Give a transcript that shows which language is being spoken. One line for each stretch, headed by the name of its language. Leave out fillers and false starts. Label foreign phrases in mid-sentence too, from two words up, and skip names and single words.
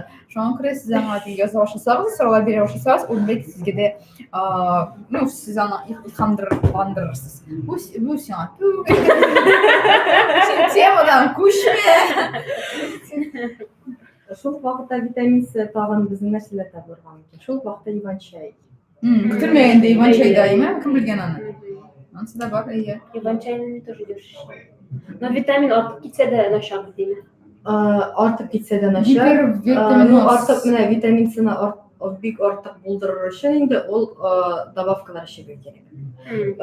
Tatar: Шуңа күрә сез аңа яза башласагыз, сораулар бирә башласагыз, ул бит сезгә дә сез аны илһамландырырсыз. Бу сиңа темадан күчмә. Шул вакытта витамин С тагын безнең нәрсәләрдә булырга мөмкин. Шул вакытта иван-чай. Көтелмәгәндә иван-чай даимы, кем белгән аны? Анысы да бар, әйе. Иван-чайны тоже дөрес. Но витамин артып китсә дә начар димме? Артып китсә дә начар. Артып менә витамин С-ны бик артык булдырыр өчен инде ул добавкалар эчәргә кирәк.